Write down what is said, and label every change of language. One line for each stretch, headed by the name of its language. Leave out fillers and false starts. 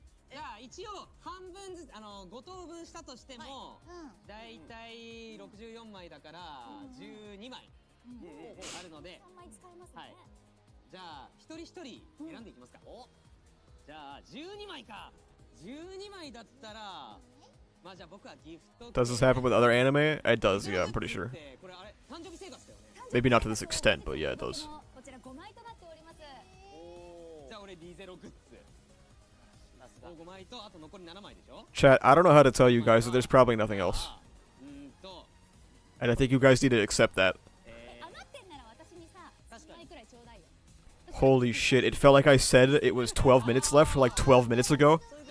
Japanese: じゃあ一応半分ずつ5等分したとしても、だいたい64枚だから12枚あるので、 3枚使えますね。はい。じゃあ一人一人選んでいきますか。じゃあ12枚か。 12枚だったら、まあじゃあ僕はギフト。
English: Does this happen with other anime? It does, yeah, I'm pretty sure.
Japanese: これあれ誕生日生活だよね。
English: Maybe not to this extent, but yeah, it does.
Japanese: こちら5枚となっております。じゃあ俺リゼログッズ。 5枚とあと残り7枚でしょ。
English: Chat, I don't know how to tell you guys that there's probably nothing else. And I think you guys need to accept that.
Japanese: 余ってんなら私にさ、3枚くらいちょうだいよ。
English: Holy shit, it felt like I said it was 12 minutes left for like 12 minutes ago.